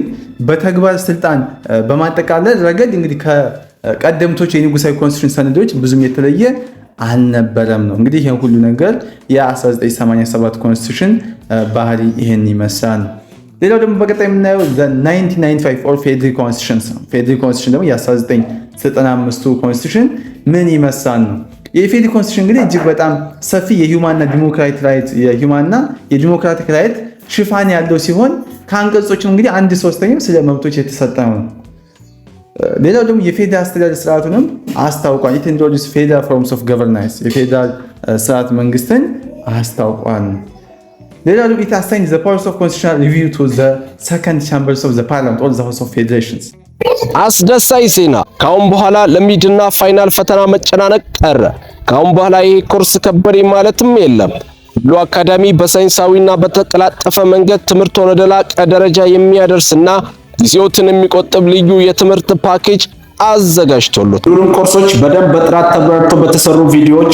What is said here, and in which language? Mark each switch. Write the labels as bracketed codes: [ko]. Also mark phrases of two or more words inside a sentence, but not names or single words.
[am] በተግባር ስልጣን በማጠቃለል ረገድ እንግዲህ ከቀደምቶች የንጉሳዊ ኮንስቲቱሽን ሰነዶች ብዙም የተለየ አልነበረም ነው። እንግዲህ ይሄን ሁሉ ነገር የ1987 ኮንስቲቱሽን ባህሪ ይሄን ይመስላል። ሌላው ደግሞ በቀጣይ የምናየው [en] the 1995 or Federal Constitution [am] ነው። ፌደራል ኮንስቲቱሽን ደግሞ የ1995 ኮንስቲቱሽን ምን ይመስላል ነው። የፌደራል ኮንስቲቱሽን እንግዲህ እጅግ በጣም ሰፊ የሂውማንና የዲሞክራቲክ ራይት ሽፋን ያለው ሲሆን ከአንቀጾቹ እንግዲህ 1/3 ስለ መብቶች የተሰጠ ነው። ሌላው ደግሞ የፌደራል አስተዳደር ስርዓቱንም አስታውቋል። [en] it introduced federal forms of governance [am] የፌደራል ስርዓት መንግስትን አስታውቋል። ሌላው ደግሞ [en] it assigned the powers of constitutional review to the second chambers of the parliament or the house of federations። [am] አስደሳች ዜና! ካሁን በኋላ ለሚድና ፋይናል ፈተና መጨናነቅ ቀረ። ካሁን በኋላ ይሄ ኮርስ ከበሬ ማለትም የለም። ሉ አካዳሚ በሳይንሳዊና በተቀላጠፈ መንገድ ትምህርቱን ወደ ላቀ ደረጃ የሚያደርስና ጊዜዎትን የሚቆጥብ ልዩ የትምህርት ፓኬጅ አዘጋጅቶሉት ሁሉም ኮርሶች በደንብ በጥራት ተብራርተው በተሰሩ ቪዲዮዎች